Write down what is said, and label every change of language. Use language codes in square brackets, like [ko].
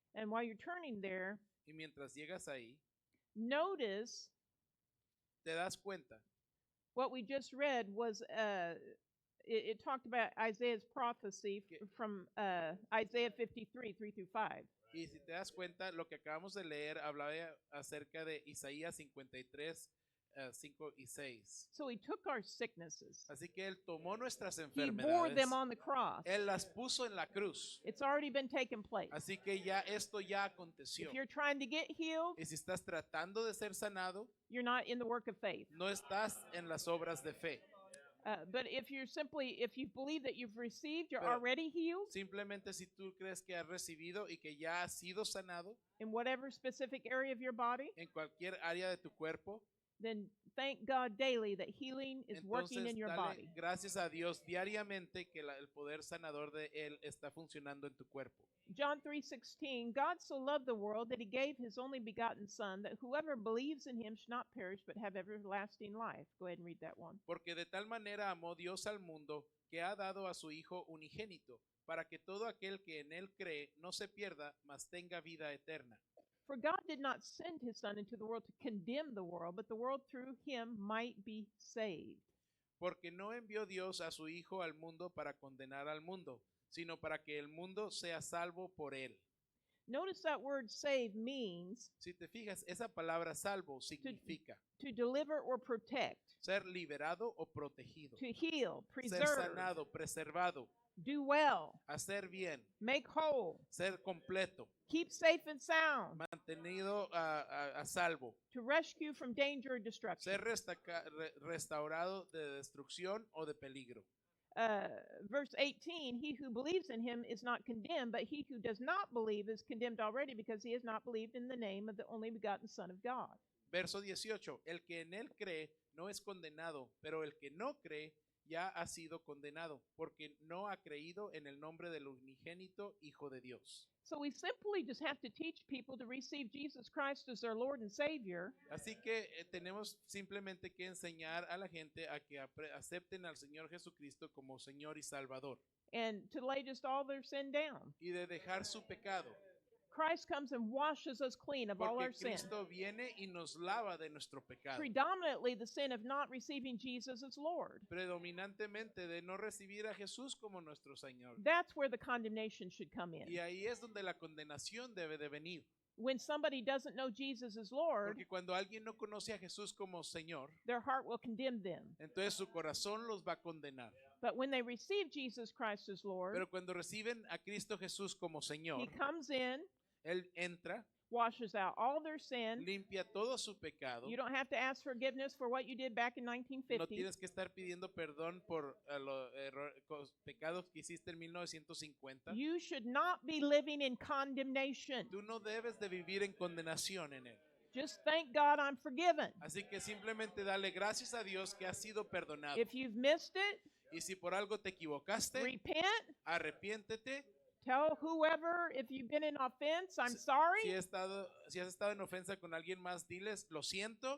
[en] and while you're turning there, [es] y mientras llegas ahí, [en] notice [es] te das cuenta [en] what we just read was it talked about Isaiah's prophecy from Isaiah 53, 3 through 5. [es] Y si te das cuenta, lo que acabamos de leer hablaba acerca de Isaías 53, 5 y 6. [en] So he took our sicknesses. [es] Así que Él tomó nuestras [en] He bore [es] enfermedades, [en] them on the cross. [es] Él las puso en la cruz. [en] It's already been taken place. [es] Así que ya esto ya aconteció. [en] If you're trying to get healed, [es] Y si estás tratando de ser sanado, [en] you're not in the work of faith. [es] no estás en las obras de fe. [en] But if you believe that you've received, you're [es] Pero- [en] already healed [es] Simplemente si tú crees que has recibido y que ya has sido sanado [en] in whatever specific area of your body, [es] en cualquier área de tu cuerpo, [en] then thank God daily that healing is working [es] entonces [en] in your [es] dale [en] body. [es] gracias a Dios diariamente que el poder sanador de Él está funcionando en tu cuerpo. [en] John 3:16, God so loved the world that he gave his only begotten Son, that whoever believes in him should not perish but have everlasting life. Go ahead and read that one. [es] Porque de tal manera amó Dios al mundo que ha dado a su Hijo unigénito, para que todo aquel que en Él cree no se pierda, mas tenga vida eterna. [en] For God did not send his Son into the world to condemn the world, but the world through him might be saved. [es] Porque no envió Dios a su Hijo al mundo para condenar al mundo, sino para que el mundo sea salvo por Él. [en] Notice that word save means [es] Si te fijas, esa palabra salvo significa [en] to deliver or protect, [es] ser liberado o protegido, [en] to heal, [es] ser [en] preserve, [es] sanado, preservado, [en] do well, [es] hacer bien, [en] make whole, [es] ser completo, [en] keep safe and sound, [es] mantenido a salvo, [en] to rescue from danger or destruction. [es] ser restaurado de destrucción o de peligro. [en] Verse 18, he who believes in him is not condemned, but he who does not believe is condemned already because he has not believed in the name of the only begotten Son of God. [es] Verso 18, el que en Él cree no es condenado, pero el que no cree ya ha sido condenado, porque no ha creído en el nombre del unigénito Hijo de Dios. [en] So we simply just have to teach people to receive Jesus Christ as their Lord and Savior, [es] Así que tenemos simplemente que enseñar a la gente a que acepten al Señor Jesucristo como Señor y Salvador, [en] and to lay just all their sin down. [es] y de dejar su pecado, [en] Christ comes and washes us clean of all [es] porque [en] our sin. [es] Cristo viene y nos lava de nuestro pecado. [en] Predominantly the sin of not receiving Jesus as Lord. [es] Predominantemente de no recibir a Jesús como nuestro Señor. [en] That's where the condemnation should come in. [es] Y ahí es donde la condenación debe de venir. [en] When somebody doesn't know Jesus as Lord, [es] Porque cuando alguien no conoce a Jesús como Señor, [en] their heart will condemn them. [es] entonces su corazón los va a condenar. [en] But when they receive Jesus Christ as Lord, [es] Pero cuando reciben a Cristo Jesús como Señor, [en] He comes in, [es] Él entra, [en] washes out all their sin. [es] limpia todo su pecado. [en] You don't have to ask forgiveness for what you did back in [es] No [en] 1950. [es] tienes que estar pidiendo perdón por los pecados que hiciste en 1950. [en] You should not be living in condemnation. [es] Tú no debes de vivir en condenación en Él. [en] Just thank God I'm forgiven. [es] Así que simplemente dale gracias a Dios que has sido perdonado. [en] If you've missed it, [es] Y si por algo te equivocaste, [en] repent. [es] arrepiéntete. [en] Tell whoever, if you've been in offense, I'm [es] Si [en] sorry. [es] si has estado en ofensa con alguien más, diles, lo siento,